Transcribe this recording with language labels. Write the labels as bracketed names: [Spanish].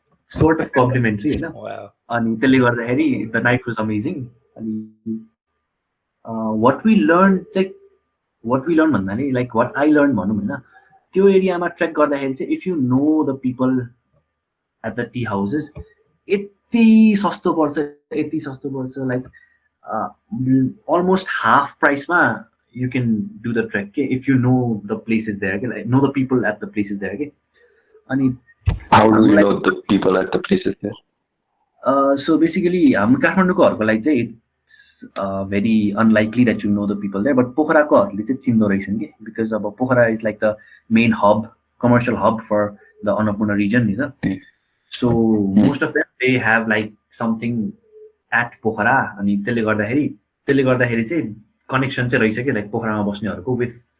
[English] sort of complimentary [Nepali] होइन अनि त्यसले गर्दाखेरि [English] the night was amazing अनि what we learn भन्दा नि लाइक वाट आई लर्न [Nepali] भनौँ होइन त्यो एरियामा ट्रेक गर्दाखेरि चाहिँ [English] if you know the people at the tea houses [Nepali] यति सस्तो पर्छ [English] like almost half प्राइसमा you can do the trek if you know the places there like know the people at the places there okay and how do you know the people at the places there so basically [Nepali] हाम्रो काठमाडौँको हरुको लागि चाहिँ [English] it's very unlikely that you know the people there but [Nepali] Pokhara को हरुले चाहिँ चिन्दो रहेछन् के [English] because अब Pokhara is like the main hub commercial hub for the Annapurna region ni ta so most of them they have like something at Pokhara [Nepali] अनि त्यसले गर्दाखेरि चाहिँ connection चाहिँ रहेछ कि लाइक पोखरामा बस्नेहरुको विथ